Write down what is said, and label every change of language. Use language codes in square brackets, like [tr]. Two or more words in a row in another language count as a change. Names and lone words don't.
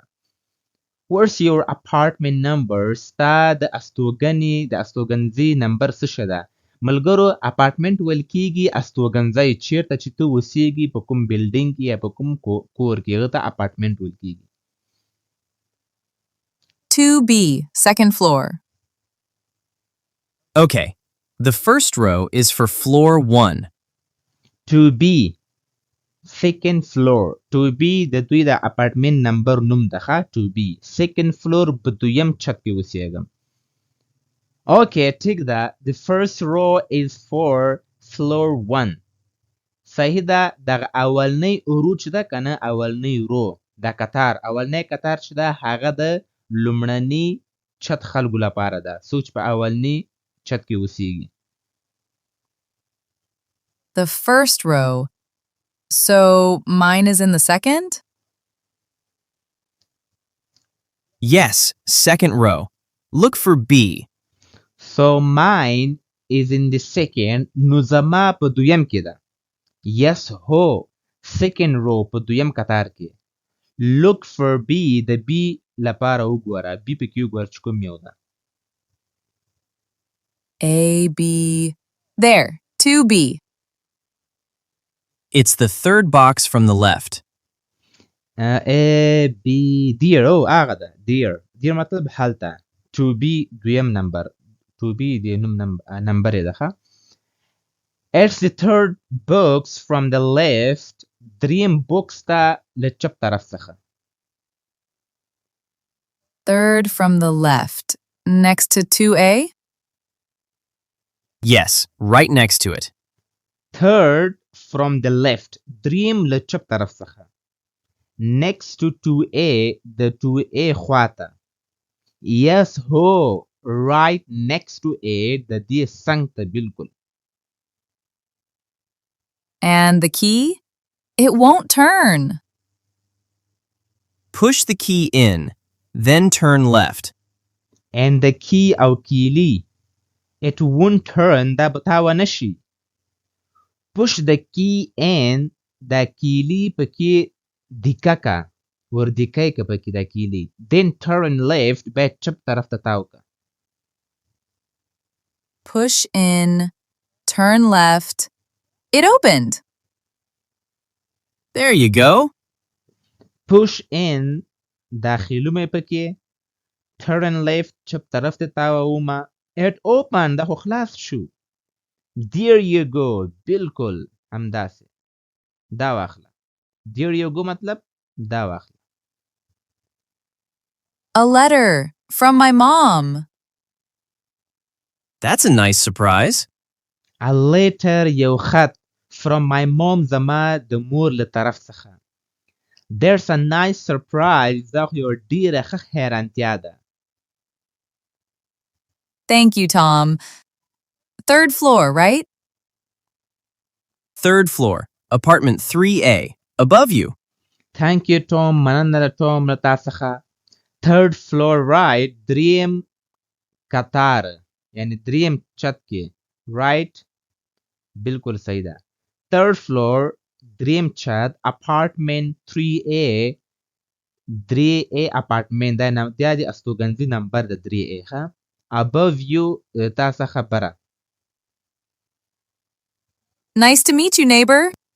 [en] Where's your apartment number? [ps] ستا د استوګنځي نمبر څه شه ده؟ ملګرو اپارټمنټ ویل کېږي استوګنځی چیرته چې ته اوسېږي په کوم بلډینګ کې یا په کوم کور کې هغه ته اپارټمنټ ویل کېږي. [en] 2B, 2nd floor. Okay. The first row is for floor 1. 2B, 2nd floor. [ps] 2B د دوی د اپارټمنټ نمبر نوم ده ښه 2B. [en] 2nd floor [ps] په دویم چت کې اوسېږم. Okay, ټیک ده. [en] The first row is for floor 1. [ps] صحیح ده. دغه اولنی رو چې ده که نه اولنی رو د قطار اولنی قطار چې ده هغه د لومړني چت خلکو لپاره ده څوک چې په اولني چت کې اوسېږي. [en] The first row. So mine is in the second? Yes, 2nd row. Look for B. So mine is in the second. [ps] نو زما په دویم کې ده. Yes هو. [en] second row [ps] په دویم قطار کې. [en] look for B [ps] د B لپاره وګوره B پکې وګوره چې کوم یو ده [en] A, B. There, 2B. It's the third box from the left. A B dear [ps] هغه ده dear مطلب هلته 2B دویم نمبر 2B د نوم نمبر یې ده ښه [en] It's the third box from the left [ps] دریم بوکس ته له چپ طرف څخه [en] Third from the left. Next to 2A? Yes, right next to it. third from the left [ps] دریم له چپ طرف څخه [en] next to 2A [ps] د 2A خواته yes هو [en] right next to A [ps] د دې څنګ ته بالکل [en] And the key? It won't turn. Push the key in, then turn left. and the key [ps] او کیلی [en] it won't turn [ps] دا به تاوه نشي [en] push the key in [ps] دا کیلی پکې دیکه که ور دیکه که پکې دا کیلی [en] then turn left [ps] بیا چپ طرف ته تاو که [en] Push in, turn left. It opened. There you go. push in [ps] داخلومه پکې [en] turn left [ps] چپ طرف ته تاوه ومه [en] it open [ps] دا خو خلاص شو [en] there you go [ps] بالکل همداسې دا واخله [en] there you go [ps] مطلب دا واخله [en] A letter from my mom. That's a nice surprise. a letter [ps] یو خط [en] from my mom [ps] زما د مور له طرف څخه [en] there's a nice surprise [ps] دا خو یو ډیره ښه حیرانتیا ده [en] Thank you, Tom. Third floor, right? Third floor, apartment 3A, above you. thank you Tom [ps] مننه ده Tom له تا څخه [en] third floor right [ps] دریم کتار یعنی دریم چت کې right بالکل صحیح ده [en] third floor [ps] دریم چت apartment 3A 3A apartment دا د استوګنځي نمبر د 3A ښه [en] above you [ps] تا څخه بره [en] Nice to meet you, neighbor.